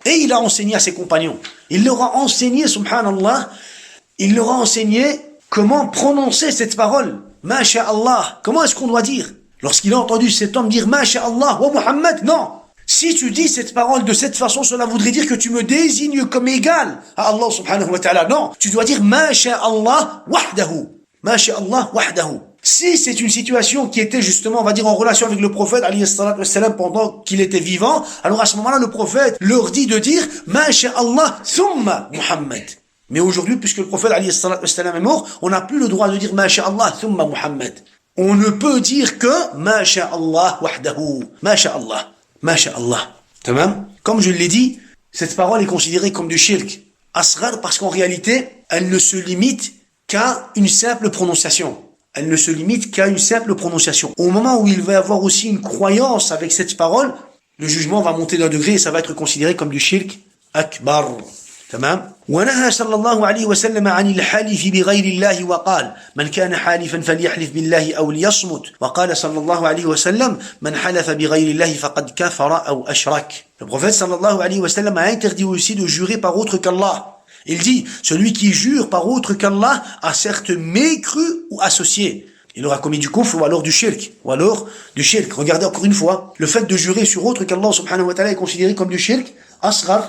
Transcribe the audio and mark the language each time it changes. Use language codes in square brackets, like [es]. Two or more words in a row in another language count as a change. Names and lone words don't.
[fr] Et il a enseigné à ses compagnons. Il leur a enseigné, subhanallah, il leur a enseigné comment prononcer cette parole. [ar] ما شاء الله. [fr] Comment est-ce qu'on doit dire? Lorsqu'il a entendu cet homme dire [ar] ما شاء الله ومحمد, [fr] non. Si tu dis cette parole de cette façon, cela voudrait dire que tu me désignes comme égal à Allah [ar] سبحانه وتعالى. [fr] Non. Tu dois dire [ar] ما شاء الله وحده. ما شاء الله وحده. [fr] Si c'est une situation qui était justement, on va dire, en relation avec le prophète, [ar] عليه الصلاة والسلام, [fr] pendant qu'il était vivant, alors à ce moment-là, le prophète leur dit de dire, [ar] ما شاء الله ثم محمد. [fr] Mais aujourd'hui, puisque le prophète, [ar] عليه الصلاة والسلام, [fr] est mort, on n'a plus le droit de dire, [ar] ما شاء الله ثم محمد. [fr] On ne peut dire que, [ar] ما شاء الله وحده. ما شاء الله. ما شاء الله. تمام? [fr] Comme je l'ai dit, cette parole est considérée comme du [ar] شرك أصغر [fr] parce qu'en réalité, elle ne se limite qu'à une simple prononciation. Elle ne se limite qu'à une simple prononciation. Au moment où il va y avoir aussi une croyance avec cette parole, le jugement va monter d'un degré et ça va être considéré comme du [ar] شرك أكبر. تمام ونهى صلى الله عليه وسلم عن الحلف بغير الله وقال من كان حالفا فليحلف بالله أو ليصمت وقال صلى الله عليه وسلم من حلف بغير الله فقد كفر أو أشرك. [fr] Le prophète [ar] صلى الله عليه وسلم [fr] a interdit aussi de jurer par autre qu'Allah. Il dit, celui qui jure par autre qu'Allah a certes mécru ou associé. Il aura commis du kufr ou alors du shirk. Regardez encore une fois, le fait de jurer sur autre qu'Allah [ar] سبحانه وتعالى [fr] est considéré comme du [ar] شرك أصغر.